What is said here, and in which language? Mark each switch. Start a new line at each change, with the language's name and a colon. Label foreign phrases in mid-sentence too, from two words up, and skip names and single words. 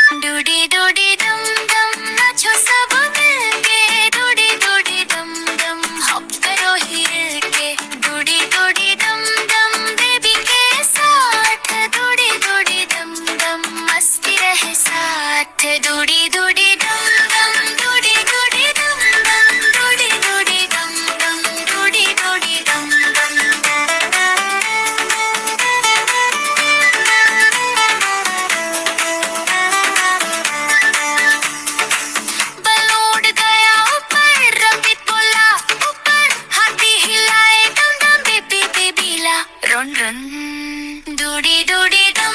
Hindi: डूडी डूडी दम दम नाचो सब मिलके डूडी डूडी दम दम हॉप करो हिल के डूडी डूडी दम दम बेबी के साथ डूडी डूडी दम दम मस्ती रहे साथ डूडी डूडी दम दम डूडी डूडी दम दम डूडी डूडी दम दम डूडी डूडी दम दम बलून गया ऊपर रबित बोला ऊपर हाथी हिलाए दम दम
English: baby baby
Hindi: ला रन रन डूडी डूडी